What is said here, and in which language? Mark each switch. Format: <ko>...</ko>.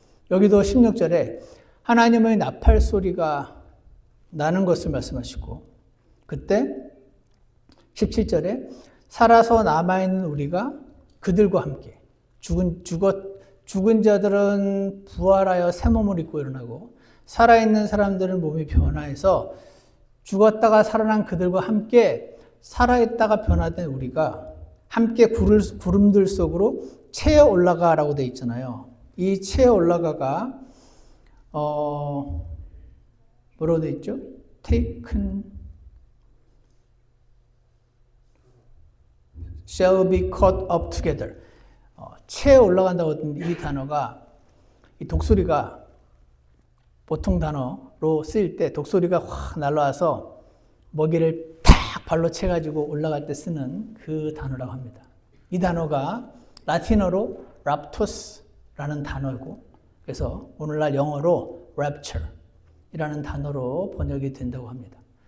<ko>여기도 16절에 하나님의 나팔 소리가 나는 것을 말씀하시고, 그때 17절에 살아서 남아있는 우리가 그들과 함께, 죽은 자들은 부활하여 새 몸을 입고 일어나고 살아있는 사람들은 몸이 변화해서 죽었다가 살아난 그들과 함께 살아있다가 변화된 우리가 함께 구름들 속으로 채어 올라가라고 되어 있잖아요. 이 채어 올라가가 뭐라고 되어 있죠?</ko> <en>taken shall be caught up together.</en> <ko>채어 올라간다고 하는 이 단어가, 이 독수리가 보통 단어로 쓰일 때 독수리가 확 날아와서 먹이를 탁 발로 채가지고 올라갈 때 쓰는 그 단어라고 합니다. 이 단어가 라틴어로 raptus라는 단어이고, 그래서 오늘날 영어로 rapture이라는 단어로 번역이 된다고 합니다.</ko>